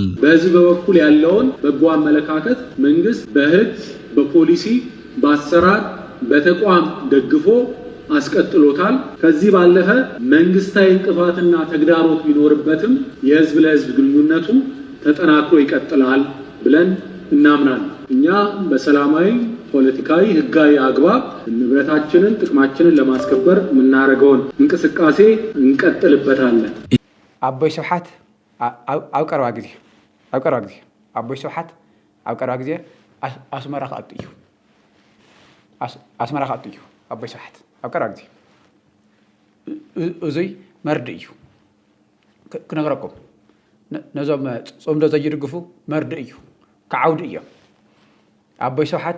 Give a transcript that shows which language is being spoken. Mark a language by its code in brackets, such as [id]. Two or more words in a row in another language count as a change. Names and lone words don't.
[am] በዚህ በኩል ያለውን በጎ አመለካከት መንግስት በህግ በፖሊሲ በአሰራር በተቋም ደግፎ አስቀጥሎታል። ከዚህ ባለፈ መንግስታዊ እንቅፋትና ተግዳሮት ቢኖርበትም የህዝብ ለህዝብ ግንኙነቱ ተጠናክሮ ይቀጥላል ብለን እናምናለን። እኛ በሰላማዊ ፖለቲካዊ ህጋዊ አግባብ ንብረታችንን ጥቅማችንን ለማስከበር የምናደርገውን እንቅስቃሴ እንቀጥልበታለን። [ti] አቦይ ስብሐት ኣብ ቀረባ ጊዜ አቦይ ስብሐት ኣብ ቀረባ ጊዜ ኣስመራ ከኣቱ እዩ አቦይ ስብሐት ኣብ ቀረባ ጊዜ እዙይ መርዲ እዩ ክነግረኩም ነዞም ጾምዶ ዘይድግፉ መርዲ እዩ ከዓውዲ እዮም። አቦይ ስብሐት